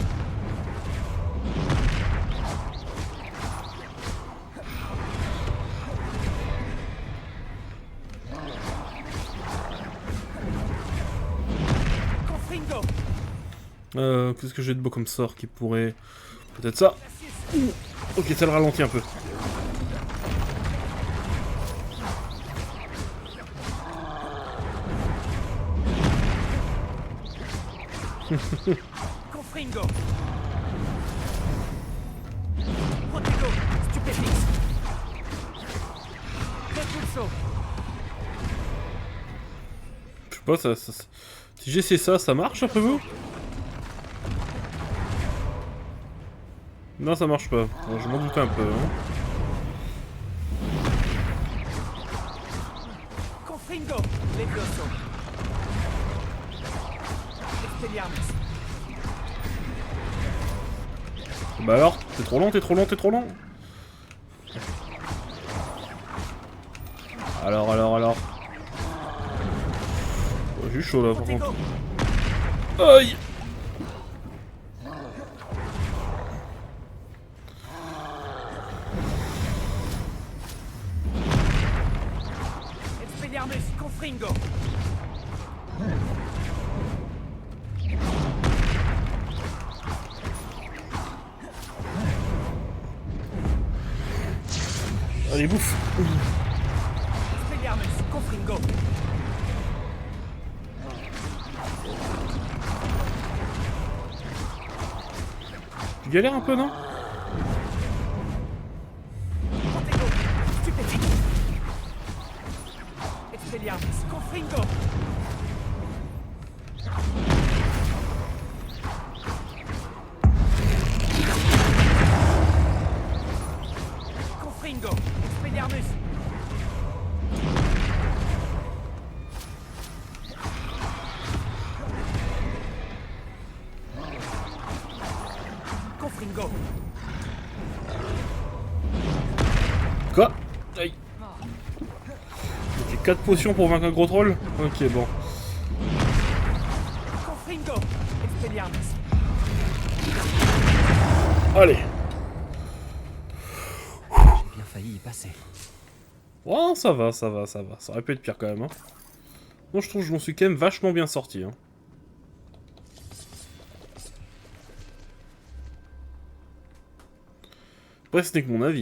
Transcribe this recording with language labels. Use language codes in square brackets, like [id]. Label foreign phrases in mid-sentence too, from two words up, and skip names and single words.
[fr] Qu'est-ce que j'ai de beau comme sort qui pourrait... Peut-être ça. Ok, ça le ralentit un peu. Confringo. Protego. Stupéfix. Repulso. Je sais pas, si j'essaie ça, ça marche après vous? Non, ça marche pas. Bon, je m'en doutais un peu. Hein. Confringo. Levioso. Expelliarmus. Bah alors, t'es trop lent, t'es trop lent, t'es trop lent. Alors. Oh, j'ai chaud là par contre. Aïe! Expelliarmus. Confringo. Allez, bouffe! Expelliarmus. Confringo. Tu galères un peu, non? Protego. Stupéfix. Expelliarmus. Confringo. Confringo. Expelliarmus. Confringo. Quoi? Aïe! Ok, 4 potions pour vaincre un gros troll? Ok, bon. Confringo. Expelliarmus. Allez! J'ai bien failli y passer. Oh, ça va. Ça aurait pu être pire quand même. Hein. Moi, je trouve que je m'en suis quand même vachement bien sorti. Hein. Après, ce n'est que mon avis.